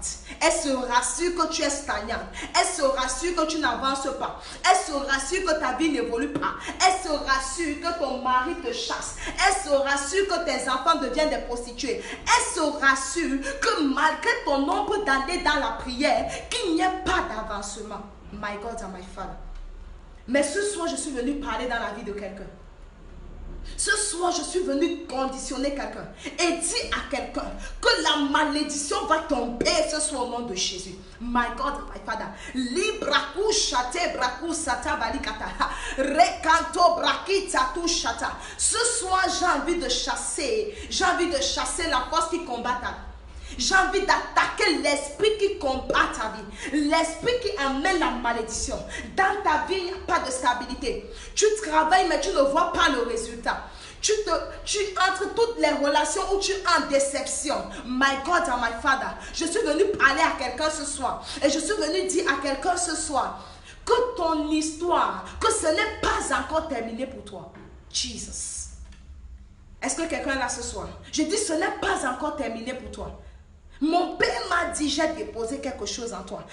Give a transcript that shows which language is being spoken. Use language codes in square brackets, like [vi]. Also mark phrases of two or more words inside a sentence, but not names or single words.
[fr] Elle se rassure que tu es stagnante. Elle se rassure que tu n'avances pas. Elle se rassure que ta vie n'évolue pas. Elle se rassure que ton mari te chasse. Elle se rassure que tes enfants deviennent des prostituées. Elle se rassure que malgré ton nombre d'années dans la prière, qu'il n'y ait pas d'avancement. [en] My God and my Father. [fr] Mais ce soir, je suis venue parler dans la vie de quelqu'un. Ce soir, je suis venu conditionner quelqu'un et dire à quelqu'un que la malédiction va tomber ce soir au nom de Jésus. [en] My God, my Father. Libraku shate braku sata balikata. Rekanto brakita tu shata. [fr] Ce soir, j'ai envie de chasser la force qui combat ta vie. J'ai envie d'attaquer l'esprit qui combat ta vie. L'esprit qui amène la malédiction. Dans ta vie, il n'y a pas de stabilité. Tu travailles, mais tu ne vois pas le résultat. Tu entres toutes les relations où tu es en déception. [en] My God and my Father. [fr] Je suis venu parler à quelqu'un ce soir. Et je suis venu dire à quelqu'un ce soir que ton histoire, que ce n'est pas encore terminé pour toi. Jesus. Est-ce que quelqu'un est là ce soir? Je dis ce n'est pas encore terminé pour toi. Mon père m'a dit, j'ai déposé quelque chose en toi.